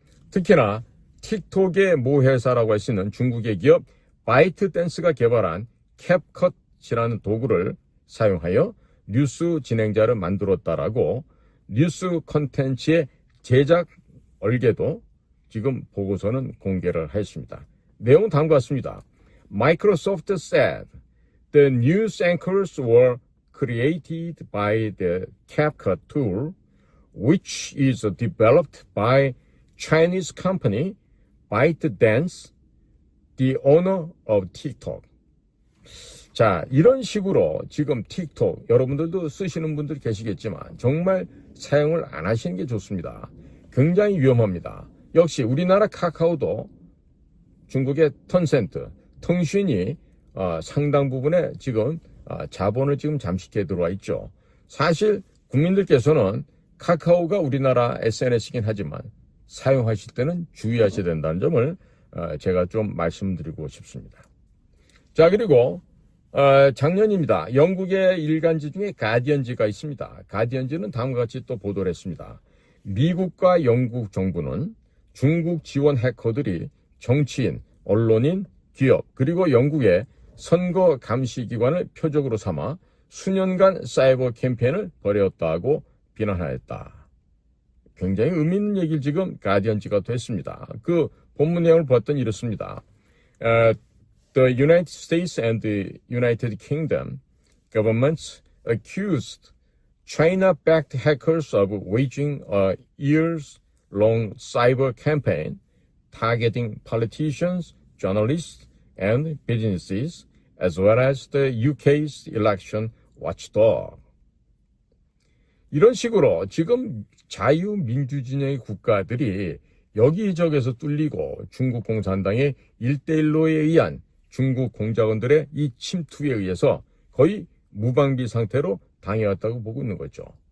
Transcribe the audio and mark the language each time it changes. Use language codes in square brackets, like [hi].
[ko] 특히나 틱톡의 모 회사라고 할 수 있는 중국의 기업 바이트댄스가 개발한 캡컷이라는 도구를 사용하여 뉴스 진행자를 만들었다라고 뉴스 콘텐츠의 제작 얼개도 지금 보고서는 공개를 했습니다. 내용은 다음과 같습니다. [en] Microsoft said the news anchors were created by the CapCut tool, which is developed by Chinese company ByteDance, the owner of TikTok. [ko] 자, 이런 식으로 지금 틱톡, 여러분들도 쓰시는 분들 계시겠지만 정말 사용을 안 하시는 게 좋습니다. 굉장히 위험합니다. 역시 우리나라 카카오도 중국의 텐센트,腾讯이 상당 부분에 지금 자본을 지금 잠식해 들어와 있죠. 사실 국민들께서는 카카오가 우리나라 SNS이긴 하지만 사용하실 때는 주의하셔야 된다는 점을 제가 좀 말씀드리고 싶습니다. 자, 그리고 작년입니다. 영국의 일간지 중에 가디언지가 있습니다. 가디언지는 다음과 같이 또 보도를 했습니다. 미국과 영국 정부는 중국 지원 해커들이 정치인, 언론인, 기업 그리고 영국의 선거 감시기관을 표적으로 삼아 수년간 사이버 캠페인을 벌였다고 비난하였다. 굉장히 의미 있는 얘기를 지금 가디언지가 또 했습니다. 그 본문 내용을 봤더니 이렇습니다. [en] The United States and the United Kingdom governments accused China-backed hackers of waging a years-long cyber campaign targeting politicians, journalists, and businesses, as well as the UK's election watchdog. [ko] 이런 식으로 지금 자유민주진영의 국가들이 여기저기서 뚫리고 중국 공산당의 1대1로에 의한 중국 공작원들의 이 침투에 의해서 거의 무방비 상태로 당해왔다고 보고 있는 거죠.